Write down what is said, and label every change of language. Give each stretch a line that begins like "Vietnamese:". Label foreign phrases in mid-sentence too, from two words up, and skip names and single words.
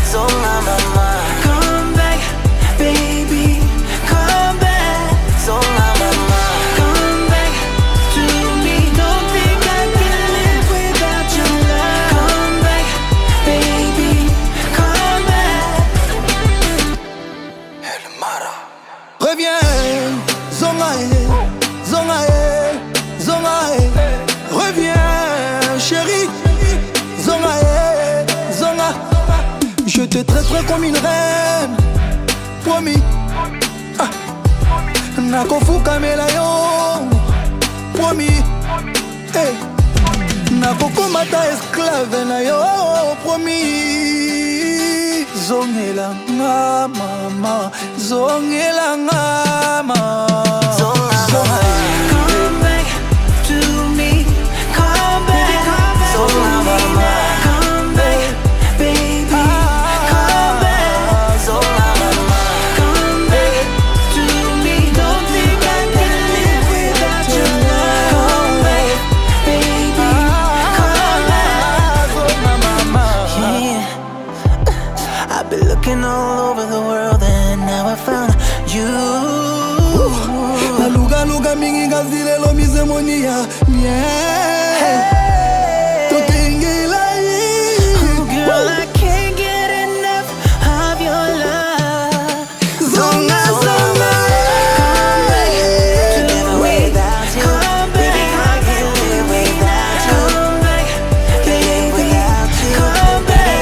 English: Come back, baby, come back. Come back to me, don't think I can live without your love. Come back, baby, come back.
Lingala: Reviens, Zongae, Zongae, Zongae.
French: Reviens, chérie,
Lingala: Zongae, Zonga.
French: Je te traiterai comme une reine, promis.
Lingala: Nakofuka melayo, promis. Hey. Nakokomata esclave na yo, promis. Zongela nga mama, zongela nga mama.
English: Come back to me, come back. Come back, baby, come back. Come back to me, don't think I can live without your love. Come back, baby, come back. Yeah. I've been looking all over the world and now I found you.
Lingala: Naluga luga mingi ngazile lo mizemonia. Yeah.
English: Girl, I can't get enough of your love.
Lingala: Zonga, zonga.
English: Come back to me without you. Baby, I can't live without you. Come back, baby, come back.